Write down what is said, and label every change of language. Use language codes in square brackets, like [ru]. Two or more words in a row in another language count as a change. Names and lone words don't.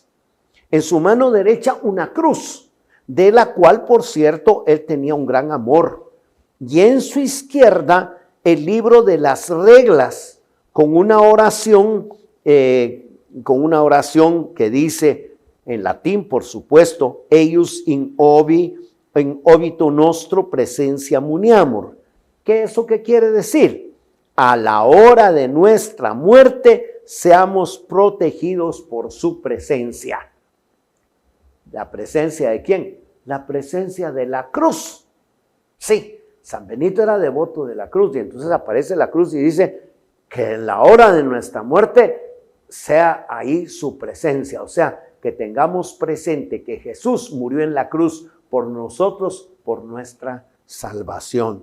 [es] En su mano derecha una cruz, de la cual, por cierto, él tenía un gran amor. Y en su izquierda el libro de las reglas, con una oración que dice, en latín, por supuesto, [la] eius in obito nostro presentia muniamur. [es] ¿Qué es eso que quiere decir? A la hora de nuestra muerte, seamos protegidos por su presencia. ¿La presencia de quién? La presencia de la cruz. Sí, San Benito era devoto de la cruz, y entonces aparece la cruz y dice que en la hora de nuestra muerte sea ahí su presencia, o sea, que tengamos presente que Jesús murió en la cruz por nosotros, por nuestra salvación.